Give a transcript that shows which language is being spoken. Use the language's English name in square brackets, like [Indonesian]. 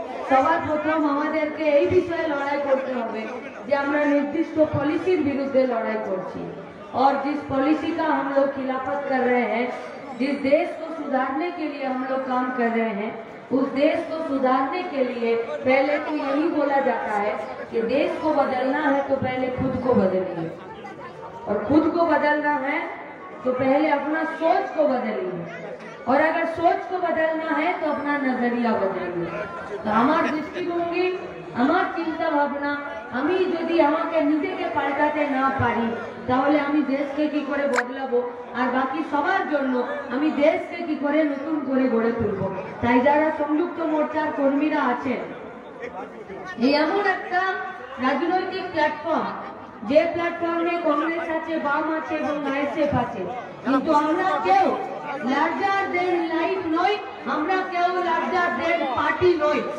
[Bangla] সবার প্রথম আমাদেরকে এই বিষয়ে লড়াই করতে হবে যে আমরা [Hindi] निर्दिष्ट पॉलिसी विरुद्ध लड़ाई [Bangla] करছি। [Hindi] और जिस पॉलिसी का हम लोग खिलाफत कर रहे हैं, जिस देश को सुधारने के लिए हम लोग काम कर रहे हैं, उस देश को सुधारने के लिए पहले तो यही बोला जाता है कि देश को बदलना है तो पहले खुद को बदलिए, और खुद को बदलना है तो पहले अपना सोच को बदलिए, और अगर सोच को बदलना है तो अपना नजरिया बदलिए। तो हमार दृष्टिभंगी, [Bangla] আমার চিন্তা ভাবনা, আমি যদি আমাকে নিজেকে পাল্টাতে না পারি তাহলে আমি দেশকে কি করে বদলাবো, আর বাকি সবার জন্য আমি দেশকে কি করে নতুন করে গড়ে তুলবো। তাই যারা সংযুক্ত মোর্চার কর্মীরা আছেন, এই এমন একটা রাজনৈতিক প্ল্যাটফর্ম, যে প্ল্যাটফর্মে কংগ্রেস আছে, বাম আছে এবং আইএসএফ আছে, কিন্তু আমরা কেউ লার্জার দেন লাইফ নই, আমরা কেউ লার্জার দেন পার্টি নই।